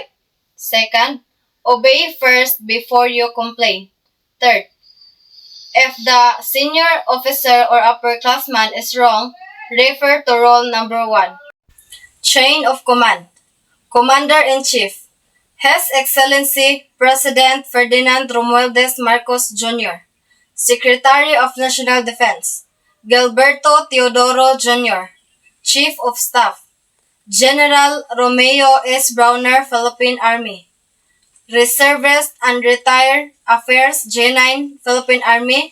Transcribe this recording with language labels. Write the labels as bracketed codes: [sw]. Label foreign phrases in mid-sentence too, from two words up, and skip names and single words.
[en] Second, obey first before you complain. Third, if the senior officer or upperclassman is wrong, refer to rule number 1. Chain of Command. Commander-in-Chief. His Excellency President Ferdinand Romualdez Marcos Jr. Secretary of National Defense. Gilberto Teodoro Jr. Chief of Staff. General Romeo S. Browner, Philippine Army. Reservist and Retired Affairs J9, Philippine Army.